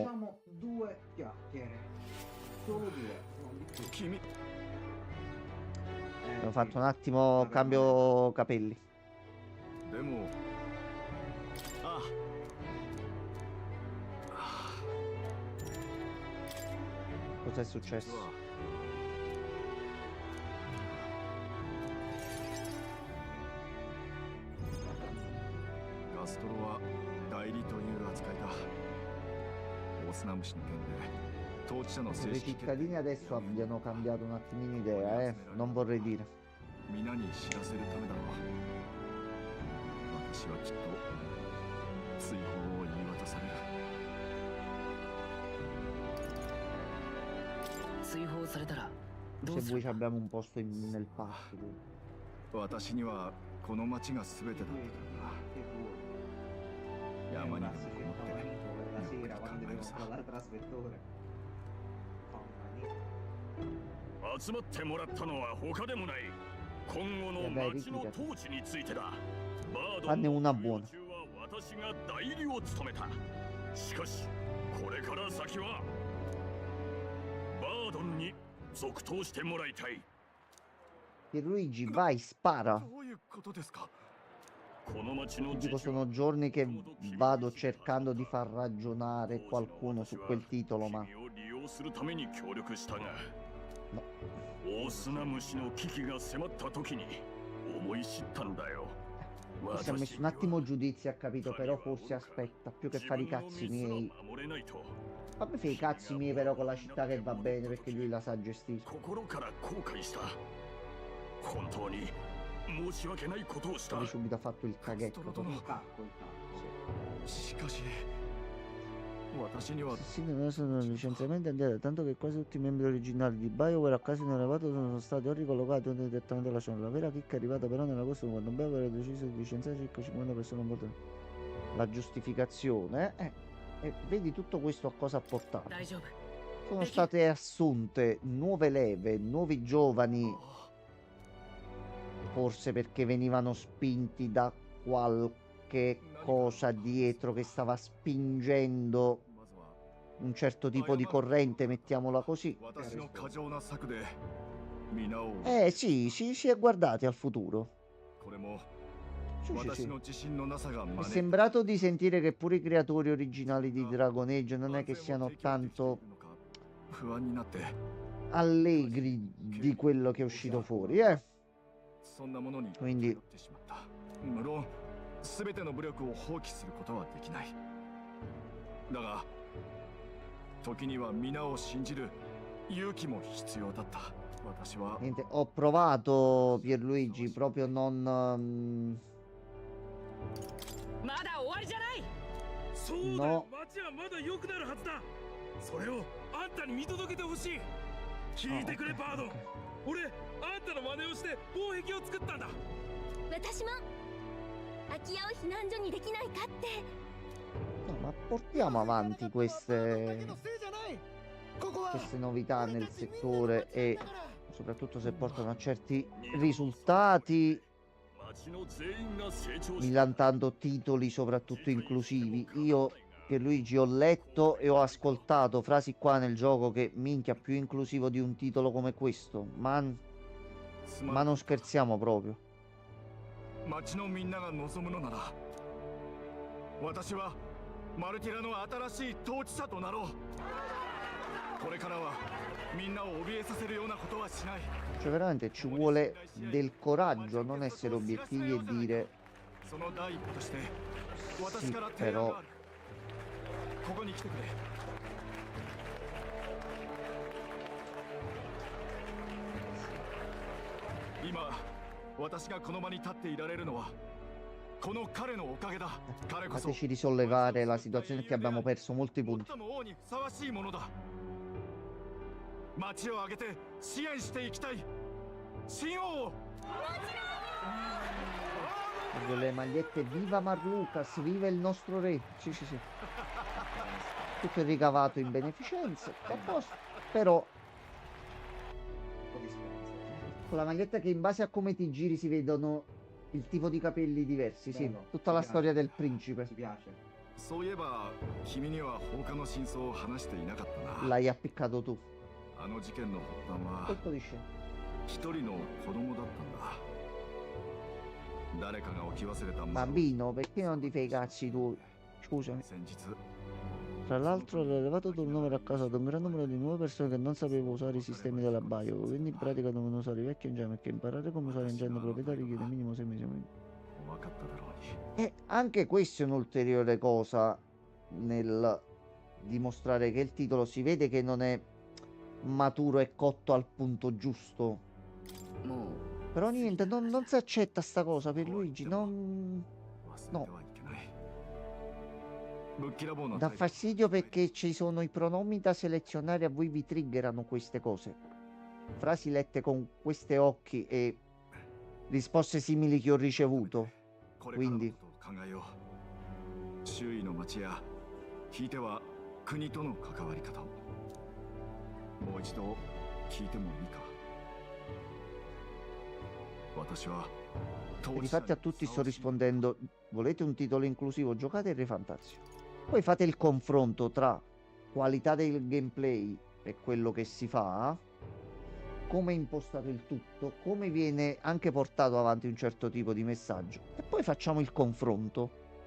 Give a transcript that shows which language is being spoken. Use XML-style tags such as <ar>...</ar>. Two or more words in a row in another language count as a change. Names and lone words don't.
<it>Facciamo 2 chiacchiere. Solo 2, non di più. Abbiamo fatto un attimo cambio capelli. Cos'è successo?</it> <ja>ガストロは代理という扱いだ。オスナムシの件で統治者の正</ja> <it>I</it> <ja>式決定</ja> <it>cittadini adesso abbiano cambiato un attimino idea, non vorrei dire.</it> <ja>皆に知らせるためだろう。私はきっと追放を言い渡される。追放されたらどう</ja> <it>Se</it> <ja>す</ja> <it>voi</it> <ja>る</ja> <it>ci abbiamo un posto nel parco.</it> <ja>私にはこの町が全てだったからな。山にでもこもってゆっくり考えるさ。集まってもらったのは他でもない今後の町の統治についてだ。バード</ja> <it>Fanne</it> <ja>ン</ja> <it>una</it> <ja>の</ja> <it>buona.</it> <ja>中は私が代理を務めた。しかしこれから先はバードンに続投してもらいたい。</ja> <it>Pierluigi, vai, spara.</it> <ja>どういうことですか。この町の</ja> <it>Dico, sono giorni che vado cercando di far ragionare qualcuno su quel titolo, ma</it> <ja>君を利用するために協力したが、</ja> <it>no.</it> <ja>大砂虫の危機が迫った時に思い知ったんだよ。</ja> <it>Si è messo un attimo giudizio, ha capito, però forse aspetta, più che fare i cazzi miei. Vabbè, fai i cazzi miei però con la città che va bene, perché lui la sa gestire.</it> <ja>心から後悔した。本当に申し訳ないことをした。</ja> <it>Poi subito ha fatto il caghetto.</it> <ja>しかし私には</ja> <it>Sì, non sono licenziamenti andati, tanto che quasi tutti i membri originali di BioWare a casi inelevato sono stati o ricollocati o direttamente lasciati. La vera chicca è arrivata però nell'agosto quando BioWare ha deciso di licenziare circa 50 persone un po'. La giustificazione, e vedi tutto questo a cosa ha portato.</it> <ja>大丈夫</ja> <it>Sono state assunte nuove leve, nuovi giovani, forse perché venivano spinti da qualche cosa dietro che stava spingendo un certo tipo di corrente, mettiamola così.</it> <ja>私の過剰な策で皆を</ja> <it>Sì, si è guardati al futuro.</it> <ja>これも</ja> <it>Sì, sì,</it> <ja>私</ja> <it>sì.</it> <ja>の自信のなさが</ja> <it>Mi è</it> <ja>招い</ja> <it>sembrato di sentire che pure i creatori originali di Dragon Age non è che siano tanto</it> <ja>不安になって</ja> <it>allegri di quello che è uscito fuori,</it> <ja>そんなものに</ja> <it>Quindi</it> <ja>頼ってしまった。無論全ての武力を放棄することはできない。だが時には皆を信じる勇気も必要だった。私は</ja> <it>niente, ho provato Pierluigi, proprio non</it> <ja>まだ終わりじゃない。そうだよ。町はまだ良くなるはずだ。それをあんたに見届けてほしい。聞いてくれバードン。俺あんたの真似をして防壁を作ったんだ。私も空き家を避難所にできないかって。</ja> <it>No, ma portiamo avanti queste novità nel settore e soprattutto se portano a certi risultati, millantando titoli soprattutto inclusivi. Io, Pierluigi, ho letto e ho ascoltato frasi qua nel gioco che minchia più inclusivo di un titolo come questo, ma non scherziamo proprio.</it> <ja>町のみんなが望むのなら私はマルティラの新しい統治者となろう。これからはみんなを怯えさせるようなことはしない。</ja> <it>Cioè veramente ci vuole del coraggio, non essere obiettivi e dire</it> <ja>その第一歩として</ja> <it>sì,</it> <ja>私から提案</ja> <it>però</it> <ja>がある。ここに来てくれ。今私がこの場に立っていられるのはこの彼のおかげだ。彼こそ</ja> <it>fateci risollevare la situazione che abbiamo perso molti punti.</it> <ja>最も王にふさわしいものだ。町を挙げて支援していきたい。新王を。</ja> <it>Voglio le magliette viva Marlucas, viva il nostro re. Sì, sì, sì. Tutto il ricavato in beneficenza, a posto. Però con la maglietta che in base a come ti giri si vedono il tipo di capelli diversi, sì. Bello, Tutta la mi storia piace. del principe. Ci piace.</it> <ja>そういえば君には放火の真相を話していなかったな。</ja> <it>L'hai appiccato tu.</it> <ja>あの事件の発端は</ja> <it>Colpo di scena.</it> <ja>一人の子供だったんだ。誰かが置き忘れた</ja> <it>Bambino, perché non ti fai i cazzi tu? Scusami.</it> <ja>先日</ja> <it>Tra l'altro l'elevato turnover ha causato un gran numero di nuove persone che non sapevano usare i sistemi della Bio, quindi in pratica devono usare i vecchi engine, perché imparare come usare engine proprietario richiede minimo 6 mesi.</it> <ja>分かっただろうに。</ja> <it>E anche questa è un'ulteriore cosa nel dimostrare che il titolo si vede che non è maturo e cotto al punto giusto. Però niente, non si accetta sta cosa per Luigi, no. Dà fastidio perché ci sono i pronomi da selezionare, a voi vi triggerano queste cose. Frasi lette con questi occhi e risposte simili che ho ricevuto. Quindi</it> <ja>周囲の町やひいては国との関わり方をもう一度聞いてもいいか。私は</ja> <it>E difatti a tutti sto rispondendo: volete un titolo inclusivo? Giocate il Re Fantazio. Poi fate il confronto tra qualità del gameplay e quello che si fa, come è impostato il tutto, come viene anche portato avanti un certo tipo di messaggio, e poi facciamo il confronto.</it>